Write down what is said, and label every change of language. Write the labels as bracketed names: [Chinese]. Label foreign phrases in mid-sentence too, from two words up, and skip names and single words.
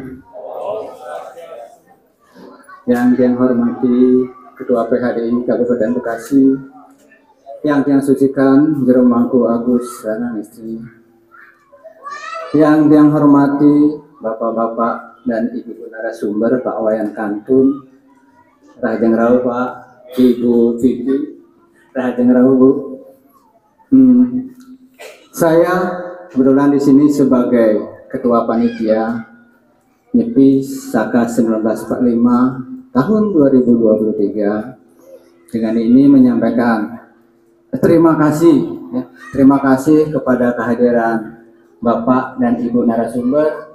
[Indonesian] Yang hormati Ketua PHDI Kabupaten Bekasi, yang sucikan Jero Mangku Agus Rana Istri, yang hormati Bapak-bapak dan Ibu narasumber, Pak Wayan Kantun, [Balinese] Rahajeng Rau [Indonesian] Pak, Ibu Vivi, [Balinese] Rahajeng Rau [Indonesian] Bu. Saya kebetulan di sini sebagai Ketua Panitia Nyepi Saka 1945 tahun 2023. Dengan ini menyampaikan terima kasih kepada kehadiran Bapak dan Ibu narasumber.